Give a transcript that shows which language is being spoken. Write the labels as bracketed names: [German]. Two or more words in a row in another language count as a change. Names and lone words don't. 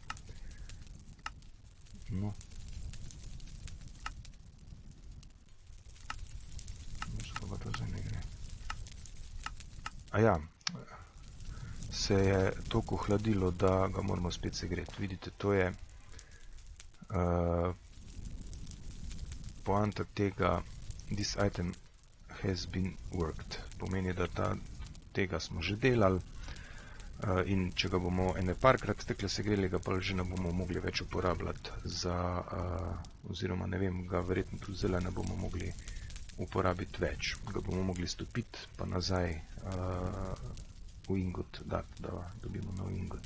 [Slovenian] No. Pa to zdaj ne gre. Aja, se je toliko hladilo, da ga moramo spet segreti. Vidite, to je poanta tega, [English] this item has been worked. [Slovenian] Pomeni, da tega smo že delali in če ga bomo ene parkrat takle segreli, ga pa že ne bomo mogli več uporabljati za, oziroma ne vem, ga verjetno tudi zdaj ne bomo mogli uporabiti več. Ga bomo mogli stopiti pa nazaj v ingot dati, da dobimo nov ingot.